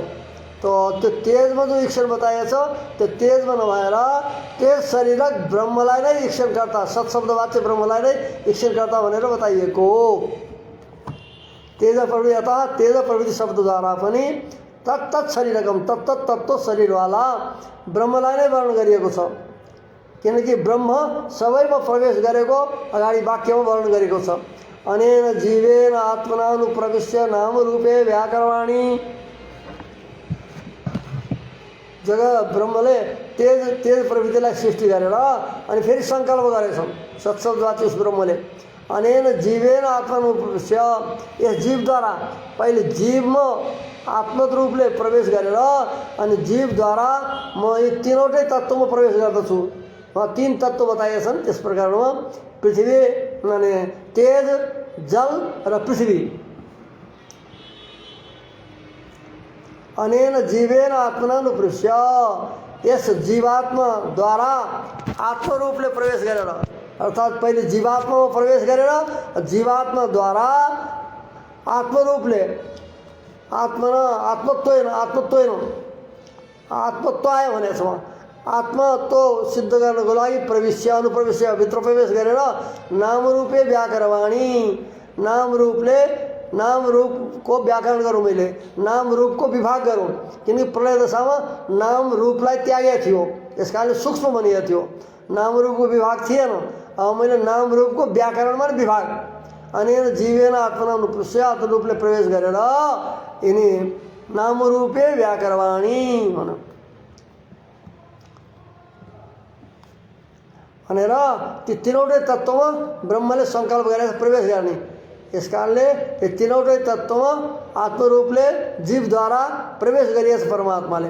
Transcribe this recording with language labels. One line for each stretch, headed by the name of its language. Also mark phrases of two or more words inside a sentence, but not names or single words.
Nepali: तो त्यो तेजमा जो ईक्षण बताइएको छ त्यो तेजमा नभएर तेज शरीरक ब्रह्मलाई नै ईक्षणकर्ता सत्शब्दवाच्य ब्रह्मलाई नै ईक्षणकर्ता भनेर बताइएको हो। तेज प्रवृत्ति अतः तेज प्रवृत्ति शब्दद्वारा पनि तत्त शरीरकम तत्त तत्त्व शरीरवाला ब्रह्मलाई नै वर्णन गरिएको छ। किनकि ब्रह्म सबैमा प्रवेश गरेको अगाडि वाक्यमा वर्णन गरेको छ।
Sanskrit: अनेन जीवेन आत्मनानुप्रविश्य नाम रूपे व्याकरवाणी
Nepali: जगह ब्रह्मले तेज प्रवृत्तिलाई सृष्टि गरेर अनि फेरि सङ्कल्प गरेछन् सत्शब्दवाच्य उस ब्रह्मले।
Sanskrit: अनेन जीवेन आत्मनानुप्रविश्य
Nepali: यस जीवद्वारा पहिले जीवमा आत्मत रूपले प्रवेश गरेर अनि जीवद्वारा म यी तीनवटै तत्त्वमा प्रवेश गर्दछु। वहाँ तीन तत्त्व बताएका छन्। त्यस प्रकारमा पृथ्वी माने तेज जल र पृथ्वी।
Sanskrit: अनेन जीवेन आत्मनानुप्रविश्य
Nepali: यस जीवात्माद्वारा आत्मरूपले प्रवेश गरेर अर्थात् पहिले जीवात्मामा प्रवेश गरेर जीवात्माद्वारा आत्मरूपले आत्मत्वाय भनेको छ। आत्मत्व सिद्ध गर्नको लागि
Sanskrit: प्रविश्य अनुप्रविश्य
Nepali: भित्र प्रवेश गरेर
Sanskrit: नामरूपे व्याकरवाणी
Nepali: नाम रूप को व्याकरण गरौँ मैले नाम रूप को विभाग गरौँ। किनकि प्रलय दशामा नाम रूपलाई त्यागेको थियो यस कारणले सूक्ष्म बनिएको थियो नाम रूपको विभाग थिएन। अब मैले नाम रूपको व्याकरणमा विभाग
Sanskrit: अनेन जीवेन आत्मनानुप्रविश्य
Nepali: आत्मरूपले प्रवेश गरेर यिनी
Sanskrit: नामरूपे व्याकरवाणी
Nepali: भन भनेर ती तीनवटै तत्त्वमा ब्रह्मले सङ्कल्प गरेर प्रवेश गर्ने। यस कारणले यो तीनवटै तत्त्वमा आत्मरूपले जीवद्वारा प्रवेश गरिएछ परमात्माले।